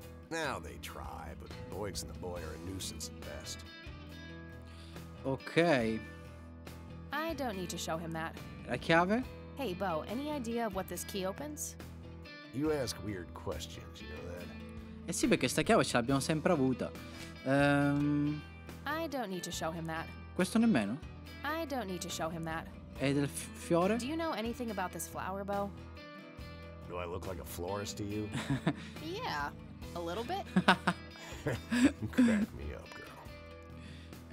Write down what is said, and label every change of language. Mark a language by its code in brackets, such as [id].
[en] Now they try, but Boyks and the boy are a nuisance at best. Ok. I don't need to show him that. [it] La chiave? [en] Hey, Beau, any idea of what this key opens? You ask weird questions, you know that? [it] Eh sì, perché sta chiave ce l'abbiamo sempre avuta. [en] I don't need to show him that. [it] Questo nemmeno? [en] I don't need to show him that. [it] E del fiore? [en] Do you know anything about this flower, Beau? Do I look like a florist to you? Yeah, a little bit. Crack me up, girl.